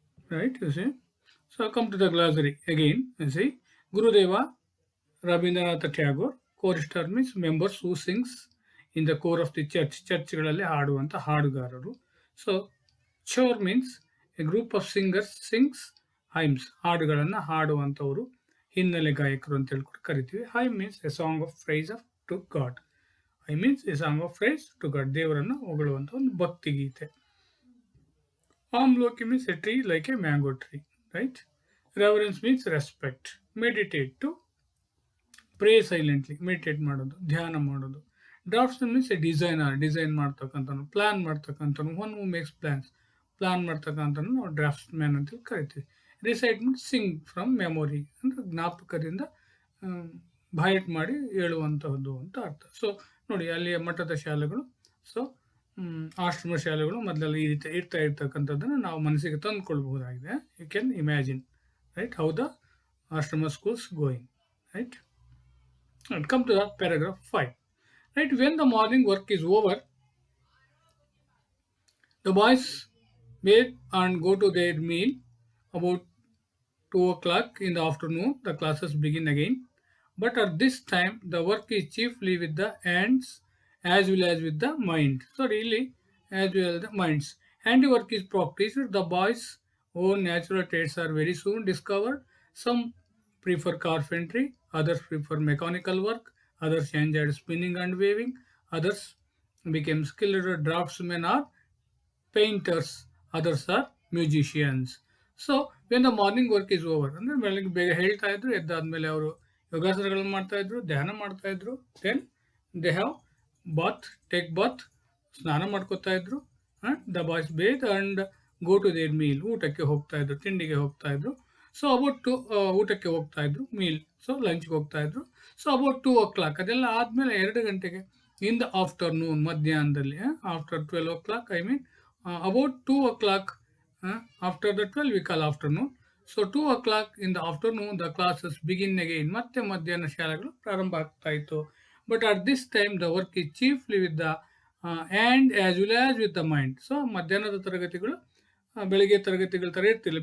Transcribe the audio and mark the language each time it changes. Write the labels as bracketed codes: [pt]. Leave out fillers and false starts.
[en] Right, you see. So come to the glossary again. You see, Gurudeva Rabindranath Tagore, chorister means members who sings in the core of the church. [kn] ಚರ್ಚ್ಗಳಲ್ಲಿ ಹಾಡುವಂಥ ಹಾಡುಗಾರರು. [en] so choir means a group of singers sings hymns [kn] ಹಾಡುಗಳನ್ನು ಹಾಡುವಂಥವರು ಹಿನ್ನೆಲೆ ಗಾಯಕರು ಅಂತ ಹೇಳ್ಕೊಂಡು ಕರಿತೀವಿ. [en] Hymn means a song of praise of to God. I means a song of praise to God, [kn] ದೇವರನ್ನು ಹೊಗಳುವಂಥ ಒಂದು ಭಕ್ತಿಗೀತೆ. [en] Amloki means a tree like a mango tree, right? Reverence means respect. Meditate to pray silently, meditate [kn] ಮಾಡೋದು, ಧ್ಯಾನ ಮಾಡೋದು. Draughtsman [en] means a design [kn] ಮಾಡ್ತಕ್ಕಂಥನು, plan ಮಾಡ್ತಕ್ಕಂಥನು, [en] one who makes plans, [kn] plan ಮಾಡ್ತಕ್ಕಂಥನು ನಾವು drafts man ಅಂತೇಳಿ ಕರಿತೀವಿ. [en] recite means sing from memory [kn] ಅಂದರೆ ಜ್ಞಾಪಕದಿಂದ ಬಾಯಟ್ ಮಾಡಿ ಹೇಳುವಂತಹದ್ದು ಅಂತ ಅರ್ಥ. ಸೊ ನೋಡಿ ಅಲ್ಲಿಯ ಮಠದ ಶಾಲೆಗಳು, ಸೊ ಆಶ್ರಮ ಶಾಲೆಗಳು ಮೊದಲೆಲ್ಲ ಈ ರೀತಿ ಇರ್ತಾ ಇರ್ತಕ್ಕಂಥದ್ದನ್ನು ನಾವು ಮನಸ್ಸಿಗೆ ತಂದುಕೊಳ್ಬಹುದಾಗಿದೆ. [en] You can imagine, right, how the ashram schools going, right. And come to the paragraph 5. Right, when the morning work is over, the boys bathe and go to their meal. About 2 o'clock in the afternoon, the classes begin again. But at this time, the work is chiefly with the hands as well as with the mind. So, really, as well as the minds. Handiwork is practiced. The boys' own natural traits are very soon discovered. Some prefer carpentry, others prefer mechanical work, others enjoyed spinning and weaving, others became skilled draftsmen or painters, others are musicians. So when the morning work is over, [kn] ಅಂದರೆ ಬೆಳಗ್ಗೆ ಬೇಗ ಹೇಳ್ತಾ ಇದ್ರು, ಎದ್ದಾದ್ಮೇಲೆ ಅವರು ಯೋಗಾಸನಗಳನ್ನು ಮಾಡ್ತಾ ಇದ್ರು, ಧ್ಯಾನ ಮಾಡ್ತಾ ಇದ್ರು. [en] then they have bath, take bath, [kn] ಸ್ನಾನ ಮಾಡ್ಕೋತಾ ಇದ್ರು. [en] the boys bathe and go to their meal, [kn] ಊಟಕ್ಕೆ ಹೋಗ್ತಾ ಇದ್ರು, ತಿಂಡಿಗೆ ಹೋಗ್ತಾ ಇದ್ರು. ಸೊ ಅಬೌಟ್ ಊಟಕ್ಕೆ ಹೋಗ್ತಾ ಇದ್ರು, ಮೀಲ್, ಸೊ ಲಂಚ್ಗೆ ಹೋಗ್ತಾ ಇದ್ರು. [en] so about 2 o'clock, [kn] ಅದೆಲ್ಲ ಆದಮೇಲೆ 2 ಗಂಟೆಗೆ, [en] in the afternoon, [kn] ಮಧ್ಯಾಹ್ನದಲ್ಲಿ, [en] After 12 o'clock, I mean about 2 o'clock, after the 12 we call afternoon. So 2 o'clock in the afternoon, the classes begin again. [kn] ಮತ್ತೆ ಮಧ್ಯಾಹ್ನ ಶಾಲೆಗಳು ಪ್ರಾರಂಭ ಆಗ್ತಾ ಇತ್ತು. [en] But at this time the work is chiefly with the and as well as with the mind. [kn] So ಮಧ್ಯಾಹ್ನದ ತರಗತಿಗಳು ಬೆಳಿಗ್ಗೆ ತರಗತಿಗಳ ಥರ ಇರ್ತಿಲ್ಲ.